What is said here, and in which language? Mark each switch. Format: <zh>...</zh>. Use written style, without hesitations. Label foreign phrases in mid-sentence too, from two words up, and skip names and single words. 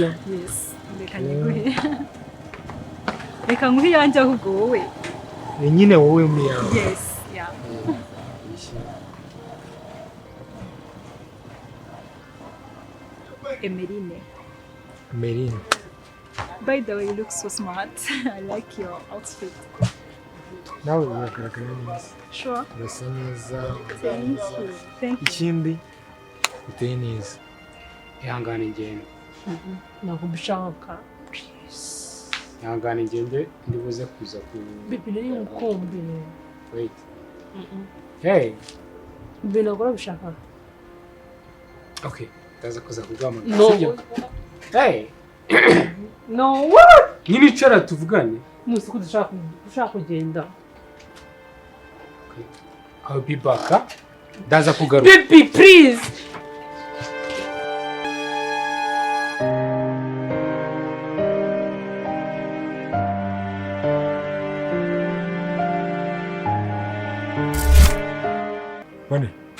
<rw>Yes. Reka nyiguhe. Reka nguhe yanjye ahubwo wowe. Ni nyine wowe umyawe.</rw> <en>Yes, yeah. Emeline. Emeline. By the way, you look so smart. I like your outfit.</en> <rw>Nawe uragaragara neza.</rw> <en>Sure.</en> <rw>Urasa neza.</rw> <en>Thank you. Thank you.</en> <rw>Ikindi uteye neza. Ihangane ngende. Ntabwo mbishaka. Ihangane ngende ndibuze kuza ku. Bibi nari ngukumbi.</rw> <en>Wait. Hey.</en> <rw>Bibi ntabwo bishaka.</rw> <en>Okay.</en> <rw>Ndaza kuza kuguhamagara.</rw> <en>No. Hey. No, what?</en> <rw>Nyine icara tuvugane. Nusi ko dushaka kugenda.</rw> <en>Okay. I'll be back.</en> <rw>Ndaza kugaruka.</rw> <en>Bibi, please.</en> <rw>Bane.</rw>